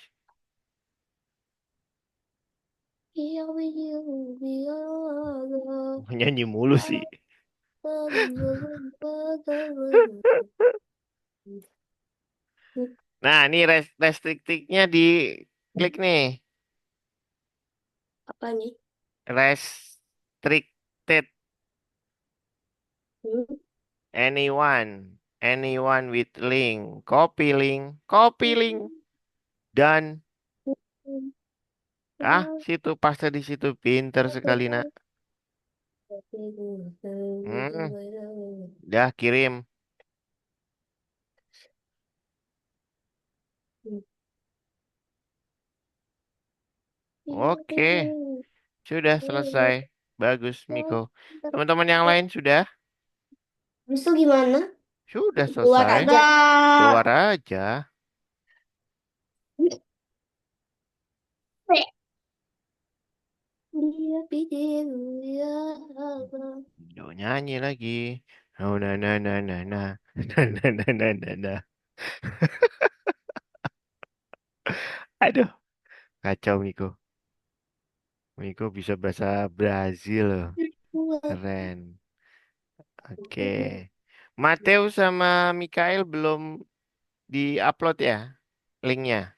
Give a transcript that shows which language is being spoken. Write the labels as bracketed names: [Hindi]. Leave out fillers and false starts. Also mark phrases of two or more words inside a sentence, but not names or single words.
[Indonesian] Nyanyi mulu sih. Nah, ini restriktifnya di klik nih. Apa nih? Restricted. Hmm? [English] Anyone. Anyone with link. Copy link. Copy link. [Indonesian] Dan situ paste di situ. Pinter sekali, nak. Dah kirim. Oke, sudah selesai. Bagus, Miko. Teman-teman yang lain sudah? Terus itu gimana? Sudah Keluar selesai. aja. Keluar aja. Dia pikir dia apa? Duh, nyanyi lagi. Oh, na na na na na. Na na na na na na. Aduh, kacau Miko. Miko bisa bahasa Brazil loh. Keren. Oke. Mateo sama Mikael belum di-upload ya linknya.